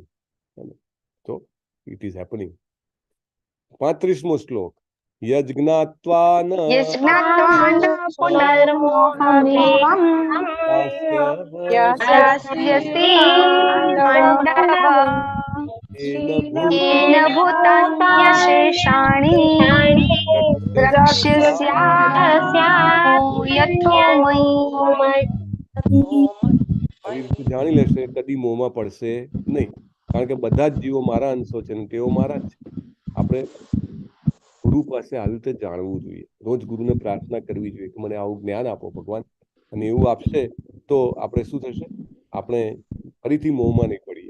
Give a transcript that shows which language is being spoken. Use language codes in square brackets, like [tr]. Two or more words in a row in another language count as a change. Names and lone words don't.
[gu] તો [en] it is happening. [gu] 35મો શ્લોક. [sa] યજ્ઞાત્વા ન પુનર્મોહમેહં યાસ્યસि મંડપં येन भूतान्यशेषाणि द्रक्ष्यस्याहो यथोमयि. [gu] આવી રીતે જાણી લેશે, કદી મોહમાં પડશે નહીં. કારણ કે બધા જ જીવો મારા અંશો છે ને તેઓ મારા જ છે. આપણે ગુરુ પાસે આવી રીતે જાણવું જોઈએ. રોજ ગુરુને પ્રાર્થના કરવી જોઈએ કે મને આવું જ્ઞાન આપો ભગવાન. અને એવું આપશે તો આપણે શું થશે? આપણે ફરીથી મોહમાં નહીં પડીએ.